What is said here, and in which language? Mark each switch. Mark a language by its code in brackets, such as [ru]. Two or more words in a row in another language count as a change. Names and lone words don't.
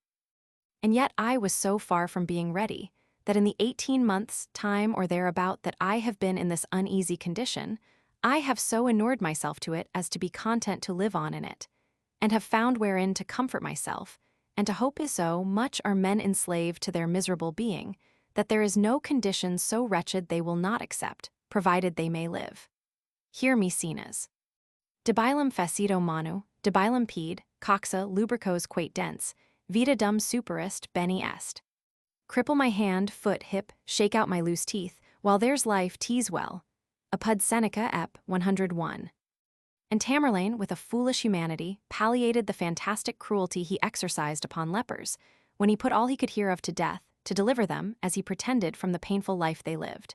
[en] And yet I was so far from being ready, that in the 18 months' time or thereabout that I have been in this uneasy condition, I have so inured myself to it as to be content to live on in it, and have found wherein to comfort myself, and to hope is so much are men enslaved to their miserable being, that there is no condition so wretched they will not accept, provided they may live. Hear me, [la] Cenas. Debilum facito manu, debilum pede, coxa lubricos quate dens, vita dum superest bene est. [en] Cripple my hand, foot, hip, shake out my loose teeth, while there's life tease well. [la] Apud Seneca ep. 101. [en] And Tamerlane, with a foolish humanity, palliated the fantastic cruelty he exercised upon lepers, when he put all he could hear of to death, to deliver them, as he pretended, from the painful life they lived.